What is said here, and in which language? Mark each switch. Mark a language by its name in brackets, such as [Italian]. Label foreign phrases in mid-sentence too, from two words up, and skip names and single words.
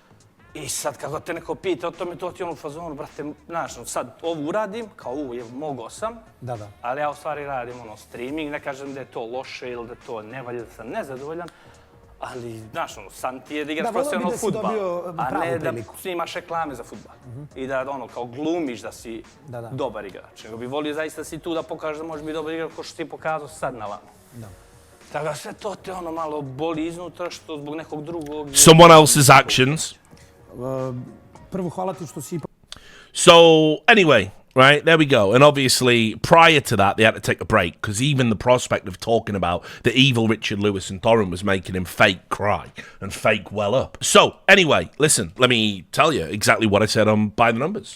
[Bosnian] I sad kako te neko pita o tome, to ti ono u fazonu, brate, znaš, sad ovo uradim, kao mogao sam, ali ja u stvari radim streaming, ne kažem da je to loše ili da to ne valja, da sam nezadovoljan, ali, znaš, san ti je da igraš profesionalno fudbal, a ne da snimaš reklame za fudbal. I da, kao glumiš da si dobar igrač. Nego bi volio zaista da si tu da pokažeš da možeš biti dobar igrač kao što si pokazao sad na vama. Tako da sve to te malo boli iznutra što zbog nekog drugog... [English] Someone else's actions. [Bosnian] Prvo, hvala ti što si... [English] So, anyway, right, there we go. And obviously, prior to that, they had to take a break because even the prospect of talking about the evil Richard Lewis and Thorin was making him fake cry and fake well up. So, anyway, listen, let me tell you exactly what I said on By the Numbers.